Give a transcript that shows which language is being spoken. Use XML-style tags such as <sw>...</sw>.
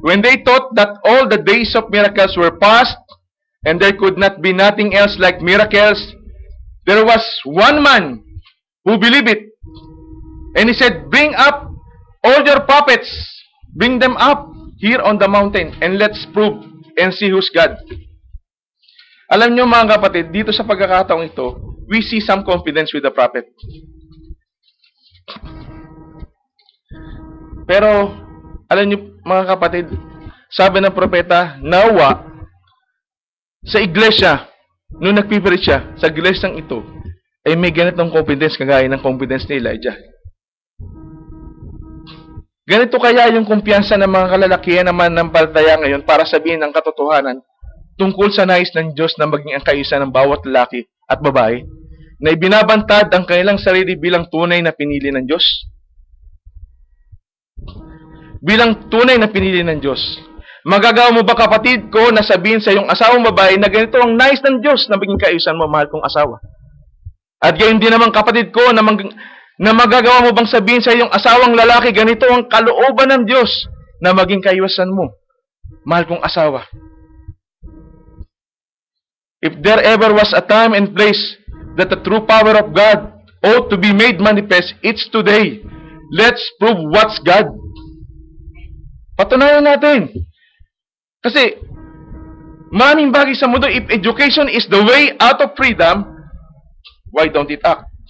<en>When they thought that all the days of miracles were past and there could not be nothing else like miracles, there was one man who believed it. And he said, bring up all your prophets. Bring them up here on the mountain and let's prove and see who's God.</en> <tl>Alam nyo mga kapatid, dito sa pagkakataong ito,</tl> <en>we see some confidence with the prophet.</en> <tl>Pero, alam niyo mga kapatid, sabi ng propeta, nawa, sa iglesia, nung nagpipreach siya, sa iglesyang ito, ay may ganitong confidence kagaya ng confidence ni Elijah. Ganito kaya yung kumpiyansa ng mga kalalakihan naman ng palataya ngayon para sabihin ang katotohanan tungkol sa nais ng Diyos na maging ang kaisa ng bawat lalaki at babae, na ibinabantad ang kanilang sarili bilang tunay na pinili ng Diyos. Bilang tunay na pinili ng Diyos. Magagawa mo ba kapatid ko na sabihin sa iyong asawang babae na ganito ang nais ng Diyos na maging kaayusan mo, mahal kong asawa? At gayon din naman kapatid ko Na magagawa mo bang sabihin sa iyong asawang lalaki, ganito ang kalooban ng Diyos na maging kaiwasan mo, mahal kong asawa?</tl> <en>If there ever was a time and place that the true power of God ought to be made manifest, it's today. Let's prove what's God.</en> <tl>Patunayan natin. Kasi, maraming bagay sa mundo,</tl> <en>if education is the way out of freedom, why don't it act?</en>